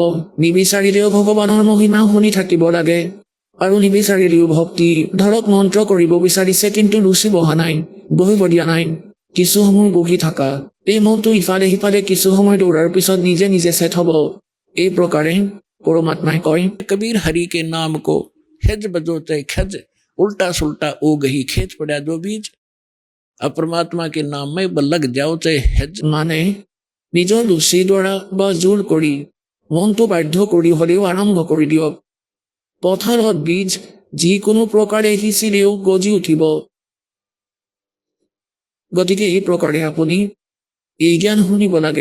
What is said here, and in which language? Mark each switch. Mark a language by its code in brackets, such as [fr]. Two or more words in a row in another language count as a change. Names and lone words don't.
[as] নিবিচাৰিলেও ভগৱানৰ মহিমা শুনি থাকিব লাগে। আৰু নিবিচাৰিলেও ভক্তি, ধৰক মন্ত্ৰ কৰিব বিচাৰিছে কিন্তু ৰুচি বহা নাই, বহিব দিয়া নাই। কিছু সময় বহি থাকা, এই মনটো ইফালে সিফালে কিছু সময় দৌৰাৰ পিছত নিজে নিজে ছেট হ'ব। এই প্ৰকাৰে পৰমাত্মাই কয়, [hi] कबीर हरि के नाम को हिज बजोते खज, उल्टा सुल्टा ओ गही खेत पड़ा जो बीज। अब परमात्मा के नाम में लग जाओ चाहे हिज। [as] মানে নিজৰ ৰুচিৰ দ্বাৰা বা জোৰ কৰি মনটো বাধ্য কৰি হ'লেও আৰম্ভ কৰি দিয়ক। পথাৰত বীজ যিকোনো প্ৰকাৰে সিঁচিলেও গজি উঠিব। গতিকে এই প্ৰকাৰে আপুনি এই জ্ঞান শুনিব লাগে।